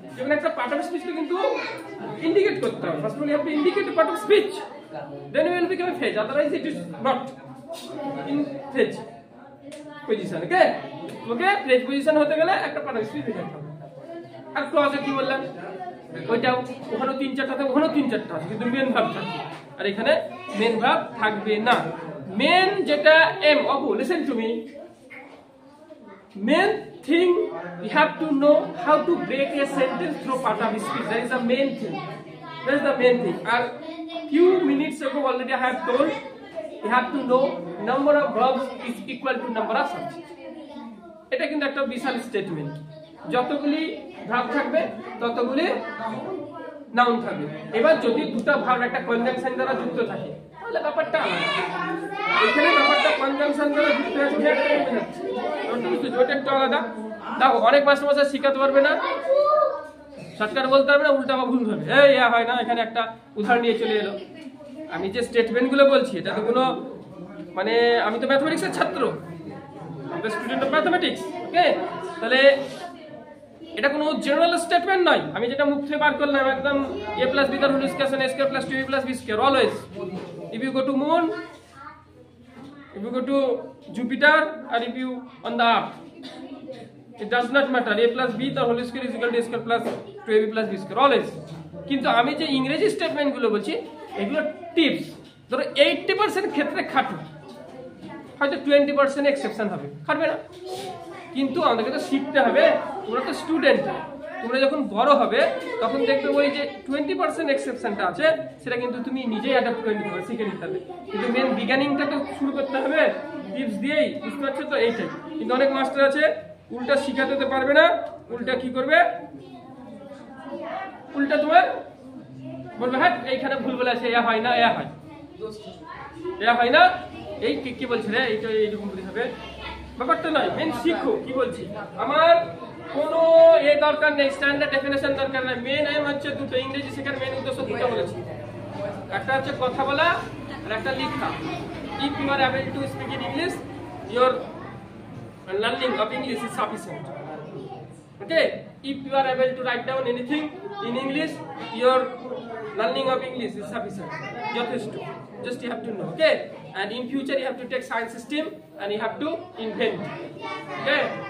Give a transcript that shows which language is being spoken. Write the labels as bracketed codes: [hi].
[bn] যেমন একটা part of স্পিচকে কিন্তু ইন্ডিকেট করতে হবে, [en] First of all you have to indicate the part of speech, then you will become a phrase, otherwise it is not in phrase position, okay? [bn] Okay, phrase position হতে গেলে একটা part of speech বুঝাতে হবে। আর ক্লজে কি বললাম, ওইটাও ওখানে 3-4টা থাকে, ওখানে 3-4টা আছে, কিন্তু মেন ভার্ব থাকবে, আর এখানে মেন ভার্ব থাকবে না। মেন যেটা M, [en] Apu listen to me, main thing you have to know how to break a sentence through part of speech, that is the main thing, that is the main thing. And few minutes ago already I have told you have to know number of verbs is equal to number of subjects. [bn] এটা কিন্তু একটা বিশাল statement, যতগুলি verb থাকবে ততগুলি noun থাকবে। এবার যদি দুটো verb একটা কনজাংশন দ্বারা যুক্ত থাকে, তাহলে ব্যাপারটা এখানে ব্যাপারটা কনজাংশন করে যুক্ত আছে একটা কমে যাচ্ছে ওটা একটু আলাদা। দেখো অনেক মাস্টার শিখাতে পারবে না, শর্টকাট বলতে পারবে না, উল্টা বা ভুল ধরবে, এই হয় না। এখানে একটা উদাহরণ নিয়ে চলে এলো। আমি যে স্টেটমেন্টগুলো বলছি এটা তো কোনো মানে আমি তো ম্যাথমেটিক্সের ছাত্র, আমি তো স্টুডেন্ট অফ ম্যাথমেটিক্স, ওকে? তাহলে এটা কোনো জেনারেল স্টেটমেন্ট নয়, আমি যেটা মুখ থেকে বার করলাম একদম [en] a plus b the whole square and a square plus 2b plus b square always. If you go to moon, if you go to Jupiter, or if you on the earth, it does not matter, a plus b the whole square is equal to a square plus 2ab plus b square always. [bn] কিন্তু আমি যে ইংরেজি statement গুলো বলছি এগুলো tips, ধরো 80% ক্ষেত্রে খাটো, হয়তো 20% এক্সেপশন হবে, খাটবে না। কিন্তু আমাদেরকে তো শিখতে হবে, তোমরা তো স্টুডেন্ট, তোমরা যখন বড় হবে তখন দেখবে ওই যে 20% এক্সেপশনটা আছে সেটা কিন্তু তুমি নিজেই অ্যাডাপ্ট করে নিতে হবে, শিখে নিতে হবে। কিন্তু মেন বিজ্ঞানিংটা তো শুরু করতে হবে টিপস দিয়েই, বুঝতে পারছো তো? এইটাই। কিন্তু অনেক মাস্টার আছে উল্টা শিখাতে তো পারবে না, উল্টা কি করবে, উল্টা তোমার বলবে হ্যাঁ এইখানে ভুল বলে আছে, এ হয় না, এ হয়, এ হয় না, এই কি বলছে রে, এইটা এইরকম বলতে হবে, ব্যাপারটা নয়। মেন শিখো কি বলছি, আমার কোনো এ দরকার নেই, স্ট্যান্ডার্ড ডেফিনেশন দরকার নেই। মেন এম হচ্ছে দুটো, ইংরেজি শেখার মেন উদ্দেশ্য দুটো বলেছি, একটা হচ্ছে কথা বলা আর একটা লেখা। [en] If you are able to speak in English, your learning of English is sufficient, okay? If you are able to write down anything in English, your learning of English is sufficient. Just you have to know, okay? And in future you have to take science stream and you have to invent, okay?